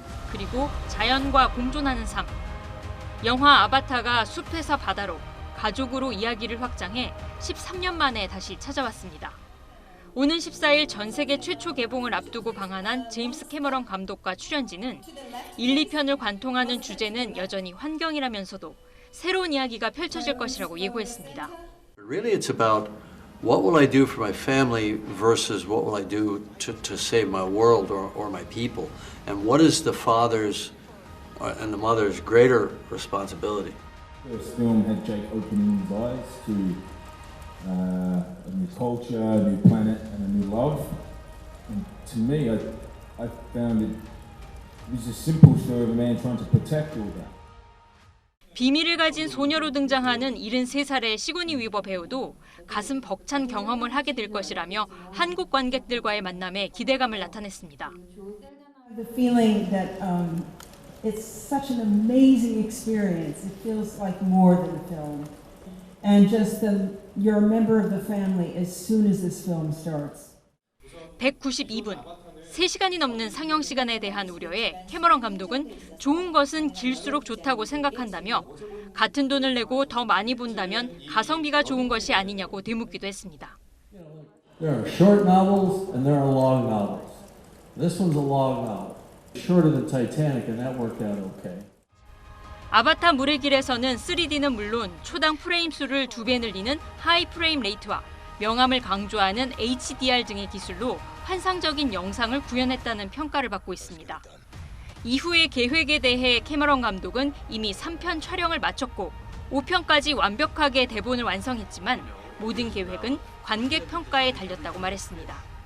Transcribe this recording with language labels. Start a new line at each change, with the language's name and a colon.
Korean: 그리고 자연과 공존하는 삶. 영화 아바타가 숲에서 바다로 가족으로 이야기를 확장해 13년 만에 다시 찾아왔습니다. 오는 14일 전 세계 최초 개봉을 앞두고 방한한 제임스 캐머런 감독과 출연진은 1, 2편을 관통하는 주제는 여전히 환경이라면서도 새로운 이야기가 펼쳐질 것이라고 예고했습니다.
English: Really, it's about what will I do for my family versus what will I do to save my world or my people, and what is the father's and the mother's greater responsibility. The first film had Jake opening his eyes to a new culture, a new planet, and a new love. And to me, I found it was a simple story of a man trying to protect all that.
Korean: 비밀을 가진 소녀로 등장하는 73살의 시고니 위버 배우도 가슴 벅찬 경험을 하게 될 것이라며 한국 관객들과의 만남에 기대감을 나타냈습니다.
English: The feeling that it's such an amazing experience. It feels like more than a film. And just you're a member of the family as soon as this film starts.
Korean: 192분, 3시간이 넘는 상영 시간에 대한 우려에 캐머런 감독은 좋은 것은 길수록 좋다고 생각한다며 같은 돈을 내고 더 많이 본다면 가성비가 좋은 것이 아니냐고 되묻기도 했습니다.
English: There are short novels and there are long novels. This one's a long novel. Shorter than Titanic and that worked out okay.
Korean: 아바타 물의 길에서는 3D는 물론 초당 프레임 수를 2배 늘리는 하이 프레임 레이트와 명암을 강조하는 HDR 등의 기술로 환상적인 영상을 구현했다는 평가를 받고 있습니다. 이후의 계획에 대해 캐머런 감독은 이미 3편 촬영을 마쳤고 5편까지 완벽하게 대본을 완성했지만 모든 계획은 관객 평가에 달렸다고 말했습니다.